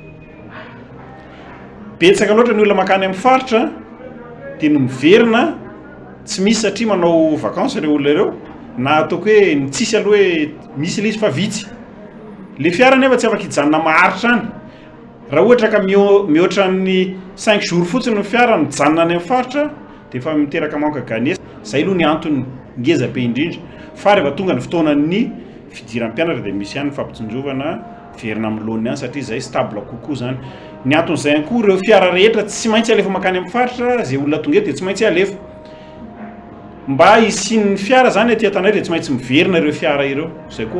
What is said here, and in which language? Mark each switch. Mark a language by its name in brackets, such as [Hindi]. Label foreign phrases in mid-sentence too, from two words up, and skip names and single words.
[Malagasy] Betsaka loatra ny olona makany amin'ny faritra dia no miverina tsy misy satria manao vacances ireo olona ireo na ataoko hoe ny tsisy aloha hoe misy ilay izy fa vitsy. Le fiara nefa tsy afaka hijanona maharitra any. Raha ohatra ka mihoatra ny 5 jours fotsiny ny fiara mijanona any amin'ny faritra dia efa miteraka [French] manque à gagner. [Malagasy] Zay aloha ny antony ngeza be indrindra. Fa rehefa tonga ny fotoanan'ny fidiran'ny mpianatra dia misy ihany ny fampitsinjovana verina amin'ny lohan'ny any satria zay stable kokoa zany. Ny anton'izay ihany koa ireo fiara rehetra tsy maintsy alefa makany amin'ny faritra zay olona tonga eto dia tsy maintsy alefa. Mba hisian'ny fiara zany aty an-tanay dia tsy maintsy miverina ireo fiara ireo.